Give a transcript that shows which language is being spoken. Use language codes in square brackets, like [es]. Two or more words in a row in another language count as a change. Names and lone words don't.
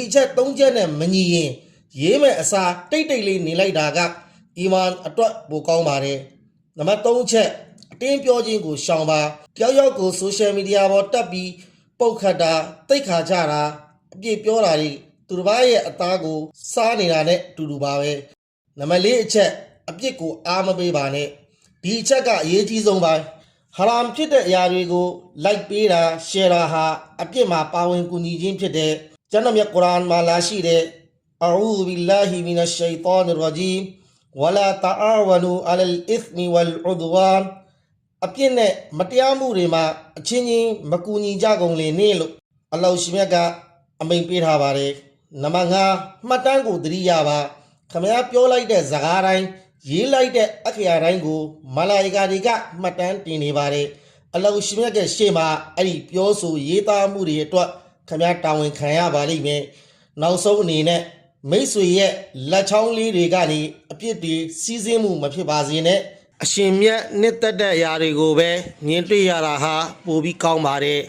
[my] အချက်3ချက်နဲ့မညီရင်ရေးမဲ့အစားတိတ်တိတ်လေးနေလိုက်တာကအီမန်အတွက်ပိုကောင်းပါတယ်နံပါတ်3ချက်အတင်းပြောခြင်းကိုရှောင်ပါတယောက်ယောက်ကို [en] social media [my] ပေါ်တက်ပြီးပုတ်ခတ်တာတိတ်ခါကြတာအပြစ်ပြောတာတွေသူတစ်ပါးရဲ့အသားကို စားနေတာနဲ့အတူတူပါပဲနံပါတ်4အချက်အပြစ်ကိုအားမပေးပါနဲ့ဒီအချက်ကအရေးကြီးဆုံးပါဟာရမ်ဖြစ်တဲ့အရာတွေကို like ပေးတာ share တာဟာအပြစ်မှာပါဝင် ကူညီခြင်းဖြစ်တဲ့ကျမ်းတော်မြတ်ကုရ်အာန်မှာလာရှိတဲ့ [ar] أعوذ بالله من الشيطان الرجيم ولا تعاونوا على الإثم والعدوان [my] အပြစ်နဲ့မတရားမှုတွေမှာအ ချင်းချင်းမကူညီကြကုန်လေနဲ့လို့အလ္လာဟ်ရှင်မြတ်ကအမိန့်ပေးထားပါတယ်နံပါတ်5မှတ်တမ်းကိုသ တိရပါခမည်းပြောလိုက်တဲ့စကားတိုင်းရေးလိုက်တဲ့အခရာတိုင်းကိုမလာအီကာတွေကမှတ်တမ်းတင်နေပါတယ်အလ္လာဟ်ရှင်မြတ်ရဲ့ရှေ့မှာအဲ့ဒီပြောဆိုရေးသားမှုတွေအတွက်ခမည်းတာဝန်ခံရပါလိမ့်မယ်နောက်ဆုံးအနေနဲ့မိတ်ဆွေရဲ့လက်ချောင်းလေးတွေကနေအပြစ်တွေစီးဆင်းမှုမဖြစ်ပါစေနဲ့အရှင်မြတ်နှစ်သက်တဲ့အရာတွေကိုပဲမြင်တွေ့ရတာဟာပိုပြီးကောင်းပါတယ်